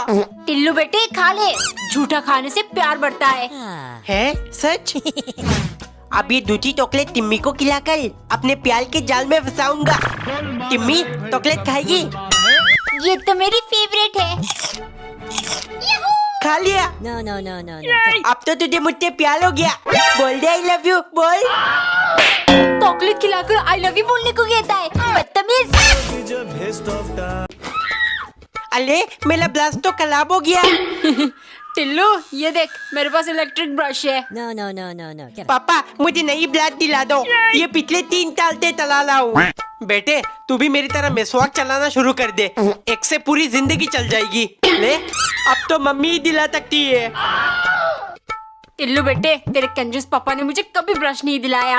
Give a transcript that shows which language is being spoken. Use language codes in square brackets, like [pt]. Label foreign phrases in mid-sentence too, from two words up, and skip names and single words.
[hi] टिल्लू बेटे खा ले, झूठा खाने से प्यार बढ़ता है। Ah. है सच? अब ये दूसरी चॉकलेट टिम्मी को खिलाकर अपने प्यार के जाल में फंसाऊंगा। टिम्मी चॉकलेट खाएगी? ये तो मेरी फेवरेट है। खा लिया? [en] No, no, no, no, no. Get it. [hi] अब तो तुझे मुझसे प्यार हो गया। बोल दे [en] I love you, [hi] बोल। चॉकलेट खिलाकर [en] I love you [hi] बोलने को कहता है, बदतमीज। अरे मेरा ब्लास्ट तो खराब हो गया। टिल्लू ये देख, मेरे पास इलेक्ट्रिक ब्रश है। [en] No, no, no, no, no. Get it. [hi] पापा मुझे नई ब्लास्ट दिला दो, ये पिछले 3 साल से चला रहा हूँ। बेटे तू भी मेरी तरह मेसवाक चलाना शुरू कर दे, एक से पूरी जिंदगी चल जाएगी। ले अब तो मम्मी ही दिला सकती है। टिल्लू बेटे, तेरे कंजूस पापा ने मुझे कभी ब्रश नहीं दिलाया।